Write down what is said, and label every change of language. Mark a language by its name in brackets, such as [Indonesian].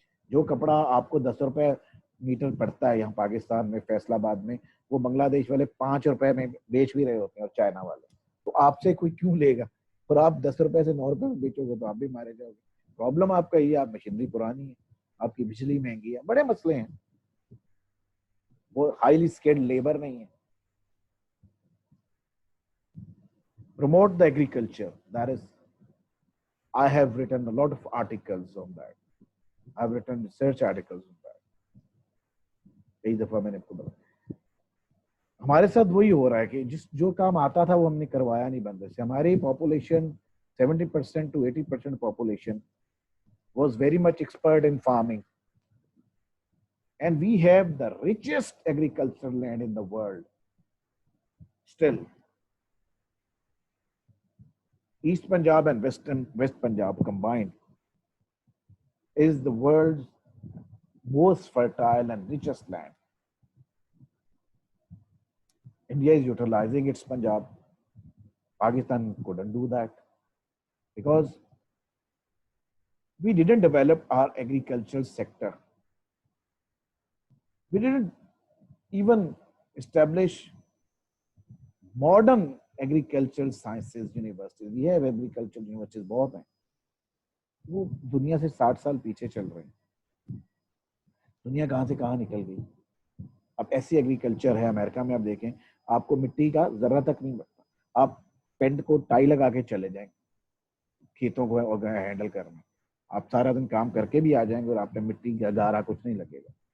[Hindi] जो कपड़ा आपको 10 रुपए मीटर पड़ता है यहाँ पाकिस्तान में फैसलाबाद में, वो बांग्लादेश वाले 5 रुपए में बेच भी रहे होते हैं, और चाइना वाले. तो आपसे कोई क्यों लेगा? और आप 10 रुपए से 9 रुपए में बेचोगे तो आप भी मारे जाओगे. प्रॉब्लम आपका ये, आप मशीनरी पुरानी है, आपकी बिजली महंगी है, बड़े मसले हैं. वो हाईली स्किल्ड लेबर नहीं है. [English] Promote the agriculture, that is, I have written a lot of articles on that. I've written research articles on that. [Hindi] कई दफा मैंने आपको बताया. हमारे साथ वही हो रहा है कि जिस जो काम आता था वो हमने करवाया नहीं बंदे से. हमारी population [English] 70% to 80% population was very much expert in farming, and we have the richest agricultural land in the world. Still, East Punjab and West Punjab combined is the world's most fertile and richest land. India is utilizing its Punjab. Pakistan couldn't do that because we didn't develop our agricultural sector. We didn't even establish modern agricultural sciences universities. We have agricultural universities [Hindi] बहुत हैं, वो दुनिया से 60 साल पीछे चल रहे हैं. दुनिया कहाँ से कहाँ निकल गई. अब ऐसी एग्रीकल्चर है अमेरिका में, आप देखें आपको मिट्टी का जरा तक नहीं लगता. आप पेंट को टाई लगा के चले जाएंगे खेतों को हैंडल करने, आप सारा दिन काम करके भी आ जाएंगे और आप पे मिट्टी का गारा कुछ नहीं लगेगा.